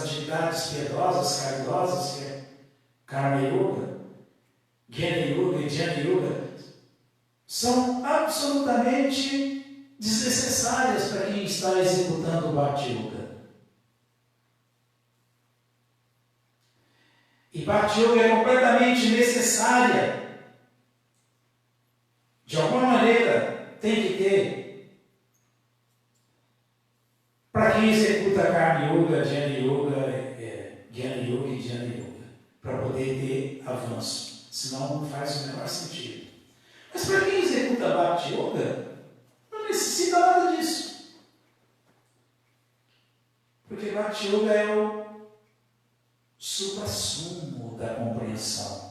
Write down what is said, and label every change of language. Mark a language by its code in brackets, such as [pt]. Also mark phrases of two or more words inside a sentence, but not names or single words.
[pt] atividades piedosas, caridosas, que é Karma Yoga, Jnana Yoga e Jnana Yoga, são absolutamente desnecessárias para quem está executando o Bhakti Yoga. E Bhakti Yoga é completamente necessária. De alguma maneira, tem que ter. Para quem executa Karma Yoga, Jnana Yoga, Jnana Yoga e Jnana Yoga, para poder ter avanço. Senão não faz o menor sentido. Mas para quem executa Bhakti Yoga, não necessita nada disso. Porque Bhakti Yoga é o supra-sumo da compreensão.